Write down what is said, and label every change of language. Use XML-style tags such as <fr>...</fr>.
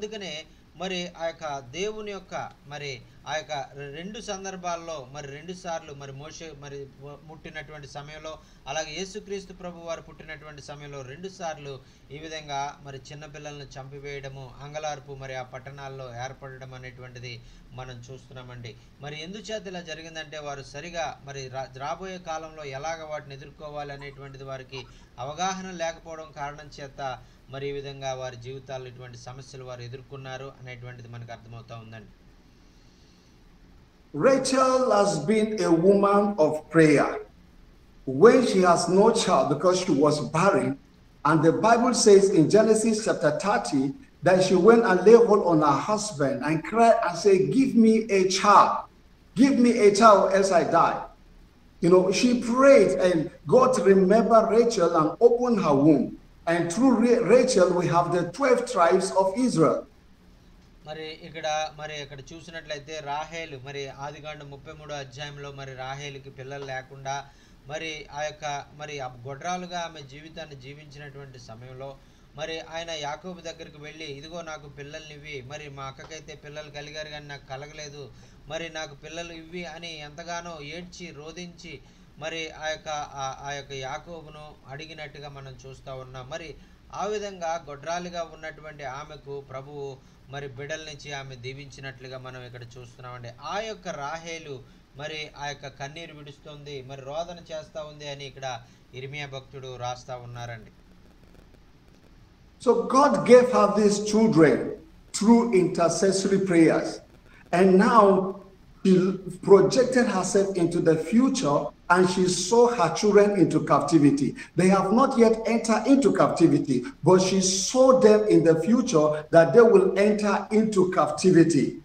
<te>అందుకనే మరి ఆ యొక్క దేవుని యొక్క మరి ఆ యొక్క 2 సందర్భాల్లో మరి 2 సార్లు మరి మోషే మరి ముట్టినటువంటి సమయంలో, అలాగే యేసుక్రీస్తు ప్రభు వారు పుట్టినటువంటి సమయంలో 2 సార్లు ఈ విధంగా మరి చిన్నపిల్లలను చంపివేయడము, అంగలార్పు మరి ఆ పట్టణాల్లో ఏర్పడడం అనేటువంటిది మనం చూస్తున్నామండి. మరి ఎందుచేత ఇలా జరిగిందంటే వారు సరిగా మరి రాబోయే కాలంలో ఎలాగ వాటిని ఎదుర్కోవాలి అనేటువంటిది వారికి అవగాహన లేకపోవడం కారణం చేత మరి ఈ విధంగా వారి జీవితాల్లో ఇటువంటి సమస్యలు వారు ఎదుర్కొన్నారు అనేటువంటిది మనకు అర్థమవుతా ఉందండి.</te> <en>Rachel has been a woman of prayer. When she has no child because she was barren, and the Bible says in Genesis chapter 30 that she went and laid hold on her husband and cried and said, "Give me a child. Give me a child, else I die." She prayed, and God remembered Rachel and opened her womb. And through Rachel, we have the 12 tribes of Israel.</en> <te>మరి ఇక్కడ చూసినట్లయితే రాహేలు మరి ఆదికాండం 33 అధ్యాయంలో మరి రాహేలుకి పిల్లలు లేకుండా మరి ఆ యొక్క మరి గొడ్రాలుగా ఆమె జీవితాన్ని జీవించినటువంటి సమయంలో మరి ఆయన యాకోబు దగ్గరికి వెళ్ళి, ఇదిగో నాకు పిల్లల్ని ఇవ్వి, మరి మా అక్కకైతే పిల్లలు కలిగారు కానీ నాకు కలగలేదు, మరి నాకు పిల్లలు ఇవ్వి అని ఎంతగానో ఏడ్చి రోధించి మరి ఆ యొక్క యాకోబును అడిగినట్టుగా మనం చూస్తూ ఉన్నాం. మరి ఆ విధంగా గొడ్రాలిగా ఉన్నటువంటి ఆమెకు ప్రభువు మరి బిడ్డలనిచ్చి ఆమె దీవించినట్లుగా మనం ఇక్కడ చూస్తున్నామండి. ఆ యొక్క రాహేలు మరి ఆ యొక్క కన్నీరు విడుస్తుంది, మరి రోదన చేస్తూ ఉంది అని ఇక్కడ ఇర్మియా భక్తుడు రాస్తా ఉన్నారండి.</te> <en>So God gave her these children through intercessory prayers, and now she projected herself into the future, and she saw her children into captivity. They have not yet entered into captivity, but she saw them in the future that they will enter into captivity.</en>